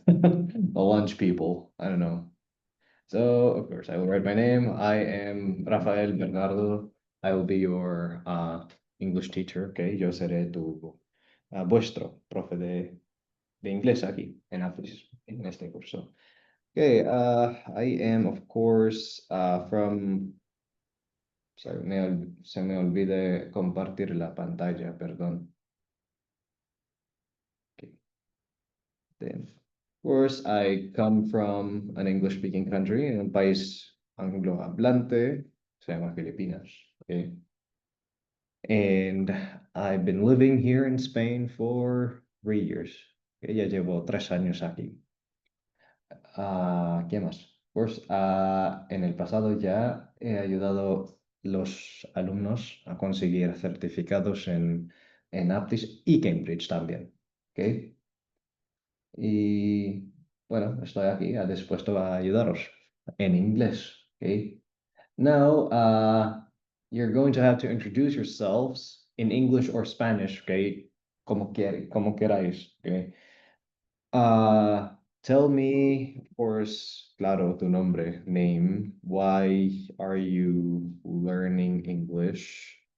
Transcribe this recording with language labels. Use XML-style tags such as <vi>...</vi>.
<en>The lunch people, I don't know. So, of course, I will write my name. I am Rafael Bernardo. I will be your English teacher, okay?</en> <es>Yo seré vuestro profe de inglés aquí en Aptis, en este curso.</es> <en>Okay, I am, of course, from</en> <es>se me olvide compartir la pantalla, perdón.</es> <en>Okay. Then, of course, I come from an English-speaking country,</en> <es>en un país anglohablante, se llama Filipinas.</es> <en>Okay. And I've been living here in Spain for 3 years.</en> <es>Okay, ya llevo 3 años aquí. ¿Qué más? Pues en el pasado ya he ayudado los alumnos a conseguir certificados en Aptis y Cambridge también. ¿Ok? Y bueno, estoy aquí dispuesto a ayudaros en inglés. ¿Ok?</es> <en>Now, you're going to have to introduce yourselves in English or Spanish.</en> <es>¿Ok? Como queráis. ¿Ok?</es> <en>Tell me, of course,</en> <es>claro, tu nombre,</es> <en>name. Why are you learning English?</en>